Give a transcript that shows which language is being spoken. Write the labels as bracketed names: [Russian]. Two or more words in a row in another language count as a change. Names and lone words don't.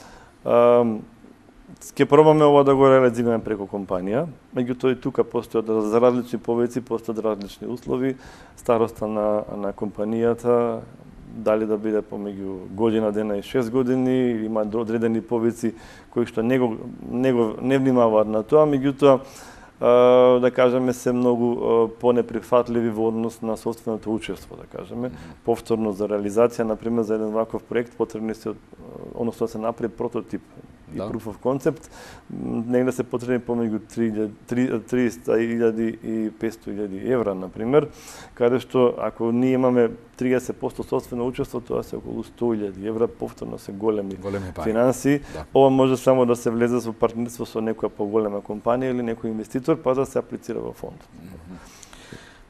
[Macedonian] Ќе пробаме ова да го реализираме преку компанија, меѓутоа и тука постојат за различни повеци, постојат различни услови, староста на компанијата, дали да биде помеѓу година, дена и 6 години, има одредени повеци кои што не внимаваат на тоа, меѓутоа да кажеме се многу понеприфатливи во однос на собственото учество, да кажеме. Повторно за реализација, например, за еден ваков проект потребни се, односно да се направи прототип и [English] proof of concept, [Macedonian] негде се потребни помеѓу 300.000 и 500.000 евра, например, каде што ако ние имаме 30% собствено учество, тоа се околу 100.000 евра, повторно се големи финанси. Ова може само да се влезе во партнерство со некоја поголема компанија или некој инвеститор, па да се аплицира во фонд.